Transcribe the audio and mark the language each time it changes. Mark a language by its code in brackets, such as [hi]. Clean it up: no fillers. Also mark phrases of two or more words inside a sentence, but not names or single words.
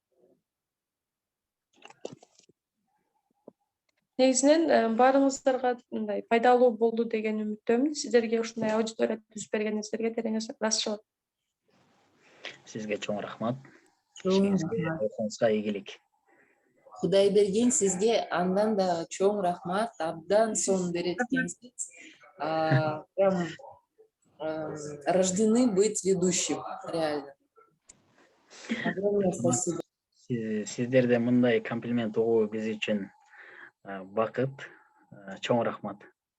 [ky] Негизинен баарыңыздарга мындай пайдалуу болду деген үмүттөмүн. Сиздерге ушундай аудитория түзүп бергениңиздерге терең ыраазычылык. Сизге чоң рахмат. Чоң Ишиңизге ийгилик. Кудай берген сизге андан да чоң рахмат. Абдан сон берет экенсиз. [ru] Прям рождены быть ведущим, реально. Огромное спасибо. [ky] Сиздерде мындай комплимент угуу биз үчүн бакыт. Чоң рахмат.